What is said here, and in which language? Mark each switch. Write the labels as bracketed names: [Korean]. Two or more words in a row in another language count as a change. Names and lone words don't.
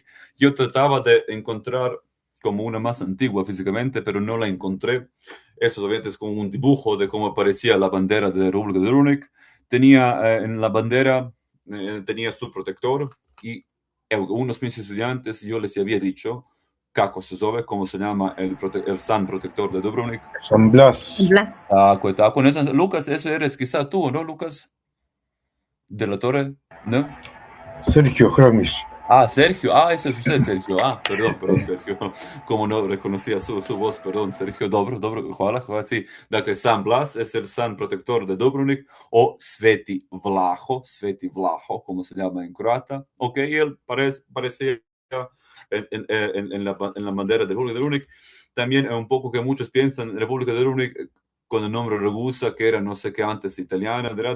[Spanish] Yo trataba de encontrar como una más antigua físicamente, pero no la encontré. Eso obviamente es como un dibujo de cómo aparecía la bandera de República de Dubrovnik. Tenía en la bandera, tenía su protector, y unos mis estudiantes, yo les había dicho, [Croatian] kako se zove, [Spanish] cómo se llama el San Protector de Dubrovnik. San Blas. Blas. Tako. Lucas, eso eres quizá tú, ¿no, Lucas? De la Torre, ¿no? Sergio Hromis. Sergio. Ese es usted, Sergio. Perdón, Sergio. Como no reconocía su voz, perdón, Sergio. [Croatian] Dobro, hvala, sí. Dakle, [Spanish] San Blas es el San Protector de Dubrovnik, o Sveti Vlaho, como se llama en croata. Ok, él parecía en la bandera de República de Dubrovnik. También un poco que muchos piensan, República de Dubrovnik con el nombre Ragusa, que era no sé qué antes italiana, ¿verdad?